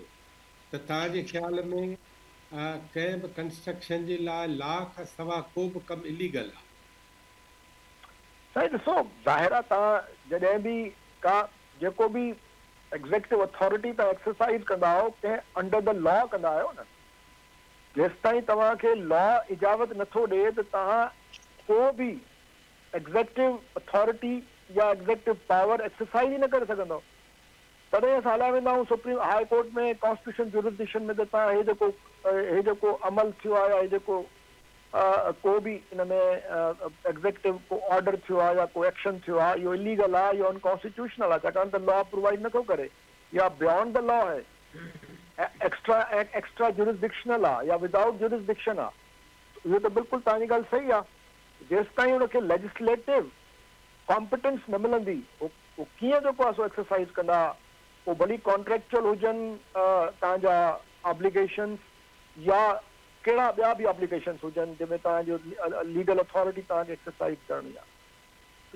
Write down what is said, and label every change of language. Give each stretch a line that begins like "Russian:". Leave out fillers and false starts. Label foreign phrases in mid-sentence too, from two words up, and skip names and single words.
Sindhi: त तव्हांजे ख़्याल में कंहिं बि कंस्ट्रक्शन जे लाइ लॉ खां सवाइ को बि कमु इलीगल आहे? साईं ॾिसो, ज़ाहिर आहे तव्हां जॾहिं बि का जेको बि
English: executive authority
Sindhi: तव्हां एक्सरसाइज कंदा आहियो कंहिं
English: under the law
Sindhi: कंदा आहियो न। जेसिताईं तव्हांखे लॉ इजाज़त नथो ॾिए त तव्हां को बि
English: executive authority
Sindhi: या
English: executive power exercise
Sindhi: ई न करे सघंदव। तॾहिं असां हलिया वेंदा आहियूं सुप्रीम हाई कोर्ट में
English: constitution jurisdiction
Sindhi: में, त तव्हां हे जेको अमल थियो आहे या हे जेको को बि इन में एग्ज़ेक्टिव को ऑर्डर थियो आहे या को एक्शन थियो आहे, इहो इलीगल आहे, इहो अनकॉन्स्टिट्यूशनल आहे, छाकाणि त
English: law provide
Sindhi: नथो करे या
English: beyond the law
Sindhi: आहे,
English: extra jurisdictional
Sindhi: आहे या
English: without jurisdiction
Sindhi: आहे। इहो त बिल्कुलु तव्हांजी ॻाल्हि सही आहे। जेसिताईं हुनखे
English: legislative competence
Sindhi: न मिलंदी उहो कीअं जेको आहे सो एक्सरसाइज कंदा, वो भली कॉन्ट्रेक्चुअल हुजनि तव्हांजा ऑब्लिगेशंस या कहिड़ा ॿिया बि ऑब्लिगेशंस हुजनि जंहिंमें तव्हांजो
English: legal authority
Sindhi: तव्हांखे एक्सरसाइज करणी आहे।